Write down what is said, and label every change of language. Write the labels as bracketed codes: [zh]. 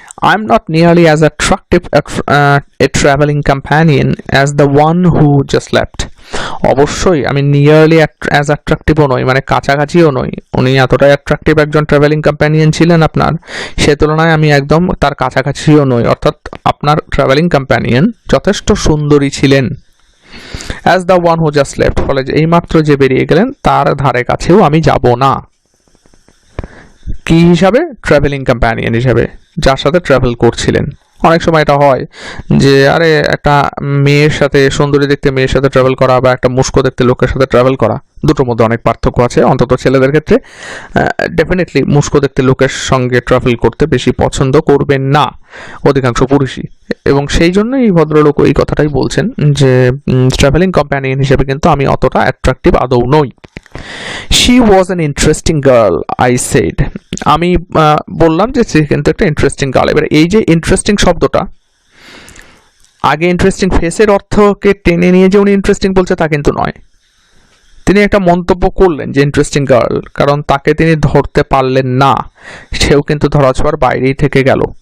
[en] I am not nearly as attractive a traveling companion as the one who just left. [bn] অবশ্যই আমি nearly as অ্যাট্রাকটিভও নই, মানে কাছাকাছিও নই। উনি এতটাই অ্যাট্রাকটিভ একজন ট্রাভেলিং কম্প্যানিয়ন ছিলেন আপনার, সে তুলনায় আমি একদম তার কাছাকাছিও নই। অর্থাৎ আপনার ট্রাভেলিং কম্প্যানিয়ন যথেষ্ট সুন্দরী ছিলেন। [en] as the one who just left, [bn] ফলে এইমাত্র যে বেরিয়ে গেলেন তার ধারে কাছেও আমি যাব না। কি হিসাবে? ট্রাভেলিং কম্প্যানিয়ন হিসাবে, যার সাথে ট্রাভেল করছিলেন। অনেক সময় এটা হয় যে আরে একটা মেয়ের সাথে, সুন্দরী দেখতে মেয়ের সাথে ট্রাভেল করা বা একটা মুস্কো দেখতে লোকের সাথে ট্রাভেল করা, দুটোর মধ্যে অনেক পার্থক্য আছে। অন্তত ছেলেদের ক্ষেত্রে ডেফিনেটলি মুস্কো দেখতে লোকের সঙ্গে ট্রাভেল করতে বেশি পছন্দ করবেন না অধিকাংশ পুরুষই, এবং সেই জন্য এই ভদ্রলোক এই কথাটাই বলছেন যে ট্রাভেলিং কম্প্যানিয়ন হিসেবে কিন্তু আমি অতটা অ্যাট্রাকটিভ আদৌ নই। [en] She was an interesting girl, I said. [bn] আমি বললাম যে সে কিন্তু একটা ইন্টারেস্টিং গার্ল। এবার এই যে ইন্টারেস্টিং শব্দটা, আগে ইন্টারেস্টিং ফেসের অর্থকে টেনে নিয়ে যে উনি ইন্টারেস্টিং বলছে তা কিন্তু নয়। তিনি একটা মন্তব্য করলেন যে ইন্টারেস্টিং গার্ল, কারণ তাকে তিনি ধরতে পারলেন না, সেও কিন্তু ধরাছোঁয়ার বাইরেই থেকে গেল।